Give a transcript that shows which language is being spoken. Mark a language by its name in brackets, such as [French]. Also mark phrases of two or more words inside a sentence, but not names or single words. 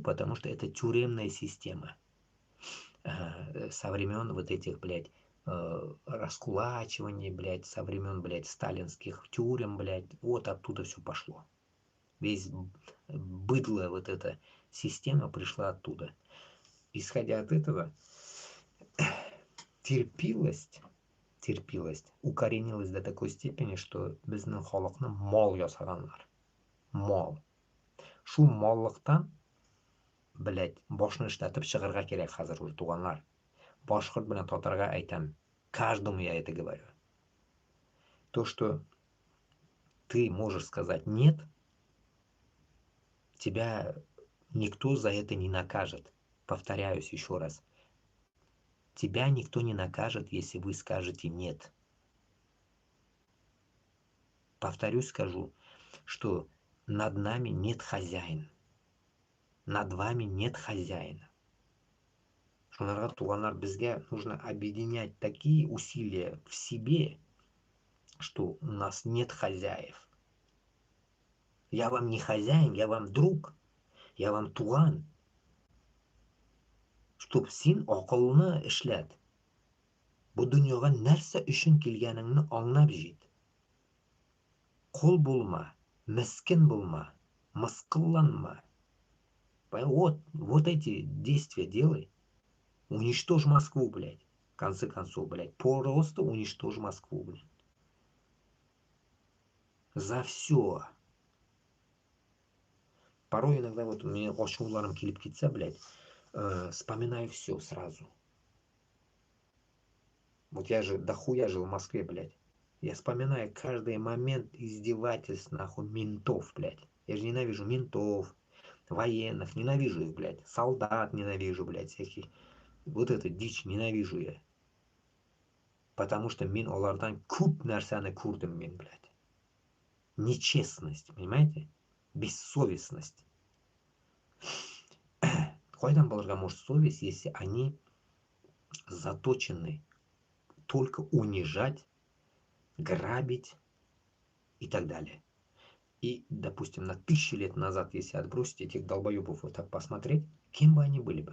[Russian] Потому что это тюремная система. Со времен вот этих, блядь, раскулачивание, блядь, со времен, блядь, сталинских тюрем, блядь, вот оттуда все пошло. Весь быдло, вот эта система пришла оттуда. Исходя от этого, терпилость укоренилась до такой степени, что [Tatar] біздің халықны мол ясаганнар. Мол. Шу моллықтан, блядь, башны эшләтеп чыгарга кирәк хәзер уже туганнар. Башкорт белән татарга әйтәм. [Russian] Каждому я это говорю. То, что ты можешь сказать «нет», тебя никто за это не накажет. Повторяюсь еще раз. Тебя никто не накажет, если вы скажете «нет». Повторюсь, скажу, что над нами нет хозяина. Над вами нет хозяина. [Tatar] Шунарга туганнар, безгә [Russian] нужно объединять такие усилия в себе, что у нас нет хозяев. Я вам не хозяин, я вам друг, я вам туган. [Tatar] Чтоб син акылны эшләт. Бу дөньяга нәрсә өчен килгәнеңне аңлап җит. Кул булма, мескен булма, мыскылланма. [Russian] Вот эти действия делай. Уничтожь Москву, блядь. В конце концов, блядь. Просто уничтожь Москву, блядь. За все. Порой иногда вот у меня [Tatar] ачуларым килеп китсә, [Russian] блядь, вспоминаю все сразу. Вот я же дохуя жил в Москве, блядь. Я вспоминаю каждый момент издевательств, нахуй, ментов, блядь. Я же ненавижу ментов, военных, ненавижу их, блядь. Солдат ненавижу, блядь, всяких. Вот это дичь ненавижу я. Потому что [Tatar] мен олардан күп нәрсәне күрдем мен, [Russian] блядь. Нечестность, понимаете? Бессовестность. [Tatar] Кайдан булырга [Russian] может совесть, если они заточены только унижать, грабить и так далее. И, допустим, на 1000 лет назад, если отбросить этих долбоебов вот так посмотреть, кем бы они были бы?